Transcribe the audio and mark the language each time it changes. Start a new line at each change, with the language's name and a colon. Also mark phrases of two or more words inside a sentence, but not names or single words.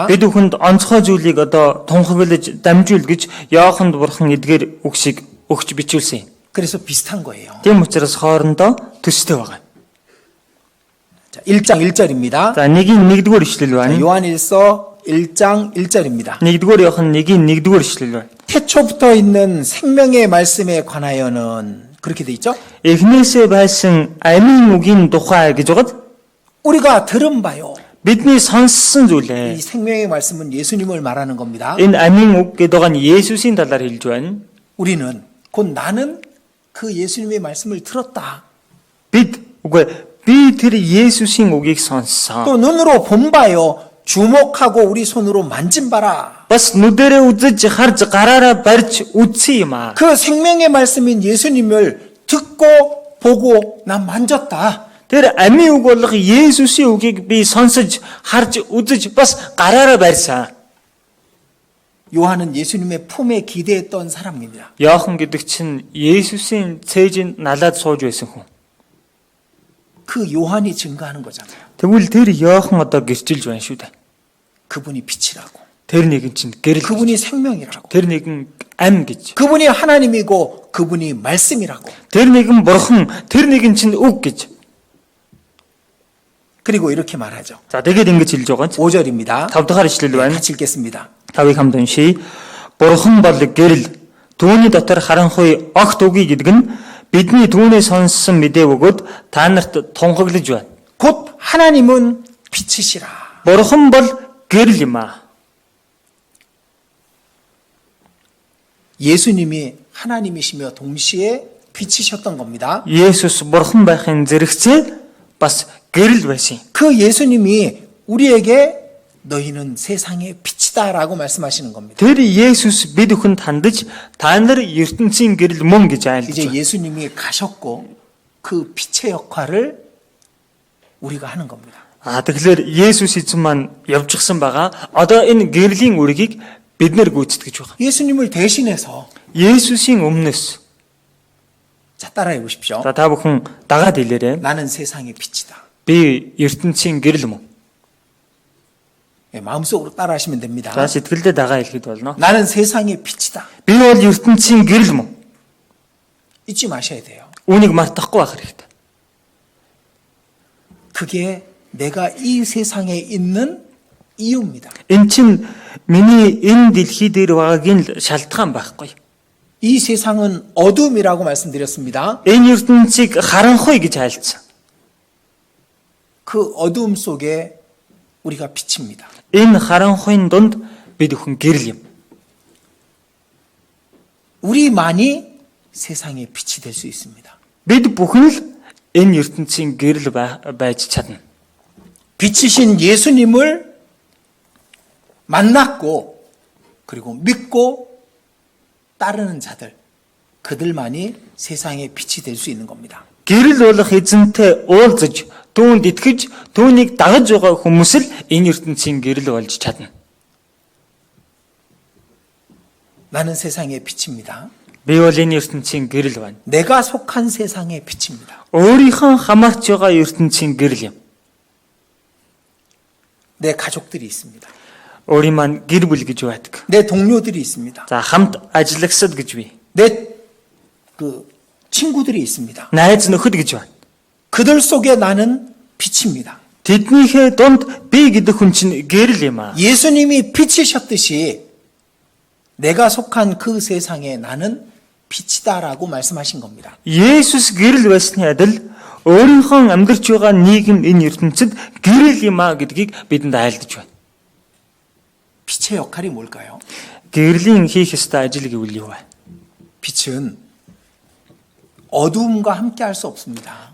Mongolian: Бид бүхэнд онцгой зүйлийг одоо тунхаглаж дамжуул гэж Иоханд бурхан эдгээр үгсийг өгч бичүүлсэн юм.
Korean: 그래서 비슷한 거예요.
Mongolian: Тийм учраас хоорондоо төстэй байгаа.
Korean: 자, 1장 1절입니다.
Mongolian: За 1-р ишлэл байна.
Korean: 요한 1서 1장 1절입니다.
Mongolian: 1-р Иохан 1-р ишлэл байна.
Korean: 태초부터 있는 생명의 말씀에 관하여는 그렇게 돼 있죠?
Mongolian: Эхнээсээ байсан амийн үгийн тухай гэж байгаа.
Korean: 우리가 들은 바요.
Mongolian: Бидний сонссон
Korean: 이
Mongolian: зүйлээ.
Korean: 생명의 말씀은 예수님을 말하는 겁니다.
Mongolian: Энэ амийн үг гэдэг нь Есүсийн талаар хэлж байна.
Korean: 우리는 곧 나는 그 예수님의 말씀을 들었다.
Mongolian: Би тэр Есүсийн үгийг сонссон.
Korean: 또 눈으로 본 바요. 주목하고 우리 손으로 만진 바라.
Mongolian: Бас нүдэрээ үзэж харж гараараа барьж үзсэн юм аа.
Korean: 그 생명의 말씀인 예수님을 듣고 보고 난 만졌다.
Mongolian: Тэр амийн үг болох Есүсийн үгийг би сонсож харж үзэж бас гараараа барьсан.
Korean: 요한은 예수님의 품에 기대했던 사람입니다.
Mongolian: Иохан гэдэг чинь Есүсийн цээжинд налаад сууж байсан хүн.
Korean: 그 요한이 증거하는 거잖아요.
Mongolian: Тэгвэл тэр Иохан одоо гэрчилж байна шүү дээ.
Korean: 그분이 빛이라고.
Mongolian: Тэр нэгэн чинь гэрэл.
Korean: 그분이 생명이라고.
Mongolian: Тэр нэгэн ам гэж.
Korean: 그분이 하나님이고 그분이 말씀이라고.
Mongolian: Тэр нэгэн бурхан, тэр нэгэн чинь үг гэж.
Korean: 그리고 이렇게 말하죠.
Mongolian: За тэгээд ингэж хэлж байгаа.
Korean: 5절입니다.
Mongolian: 5 дахь ишлэл байна.
Korean: 같이 읽겠습니다.
Mongolian: 5-ыг хамт уншийе. Бурхан бол гэрэл. Түүний дотор харанхуй огт үгүй гэдэг нь бидний түүнээ сонссон мэдээ өгөөд та нарт тунхаглаж байна.
Korean: 곧 하나님은 빛이시라.
Mongolian: Бурхан бол гэрэл юм аа.
Korean: 예수님이 하나님이시며 동시에 빛이셨던 겁니다.
Mongolian: Есүс бурхан байхын зэрэгцээ бас гэрэл байсан.
Korean: 그 예수님이 우리에게 너희는 세상의 빛이다라고 말씀하시는 겁니다.
Mongolian: Тэр Есүс бид бүхэнд хандаж та нар ертөнцийн гэрэл мөн гэж айлдаж
Korean: 이제
Mongolian: байна.
Korean: 예수님이 가셨고 그 빛의 역할을 우리가 하는 겁니다.
Mongolian: Тэгэхээр Есүс эзэн маань явжчихсан байгаа. Одоо энэ гэрлийн үргийг бид нэр гүйцэтгэж байгаа.
Korean: 예수님을 대신해서
Mongolian: Есүсийн өмнөөс
Korean: 자 따라해 보십시오.
Mongolian: за та бүхэн дагаад хэлээрэй.
Korean: 나는 세상의 빛이다.
Mongolian: Би ертөнцийн гэрэл мөн.
Korean: 예, 마음속으로 따라하시면 됩니다.
Mongolian: За сэтгэлдээ дагаа хэлэхэд болно.
Korean: 나는 세상의 빛이다.
Mongolian: Би бол ертөнцийн гэрэл мөн.
Korean: 잊지 마셔야 돼요.
Mongolian: Үүнийг мартахгүй байх хэрэгтэй.
Korean: 그게 내가 이 세상에 있는 이유입니다.
Mongolian: Эн чинь миний энэ дэлхий дээр байгаагийн шалтгаан байхгүй.
Korean: 이 세상은 어둠이라고 말씀드렸습니다.
Mongolian: Энэ ертөнцийг харанхуй гэж айлцсан.
Korean: 그 어둠 속에 우리가 빛입니다.
Mongolian: Энэ харанхуйн дунд бид өхөн гэрэл юм.
Korean: 우리만이 세상의 빛이 될 수 있습니다.
Mongolian: Бид бүхэн л энэ ертөнцийн гэрэл байж чадна.
Korean: 빛이신 예수님을 만났고 그리고 믿고 따르는 자들 그들만이 세상의 빛이 될 수 있는 겁니다.
Mongolian: Гэрэл болох эзэнтэй уулзаж, түүнд итгэж, түүнийг дагаж байгаа хүмүүс л энэ ертөнцийн гэрэл болж чадна.
Korean: 나는 세상의 빛입니다.
Mongolian: Би бол энэ ертөнцийн гэрэл байна.
Korean: 내가 속한 세상의 빛입니다.
Mongolian: Өөрийнхөө хамаарч байгаа ертөнцийн гэрэл юм.
Korean: 내 가족들이 있습니다.
Mongolian: Өөрийн маань гэр бүл гэж байдаг.
Korean: 내 동료들이 있습니다.
Mongolian: За хамт ажиллагсад гэж бий.
Korean: 내 친구들이 있습니다.
Mongolian: Найз нөхөд гэж байна.
Korean: 그들 속에 나는 빛입니다.
Mongolian: Тэднийхээ дунд би гэдэг хүн чинь гэрэл юм аа.
Korean: 예수님이 빛이셨듯이 내가 속한 그 세상에 나는 빛이다라고 말씀하신 겁니다.
Mongolian: Есүс гэрэл байсны адил өөрийнхөө амьдарч байгаа нийгэм энэ ертөнцид гэрэл юм аа гэдгийг бидэнд айлдаж байна.
Korean: 빛의 역할이 뭘까요?
Mongolian: Гэрлийн хийх ёстой ажил гэвэл юу вэ?
Korean: 빛은 어두움과 함께 할 수 없습니다.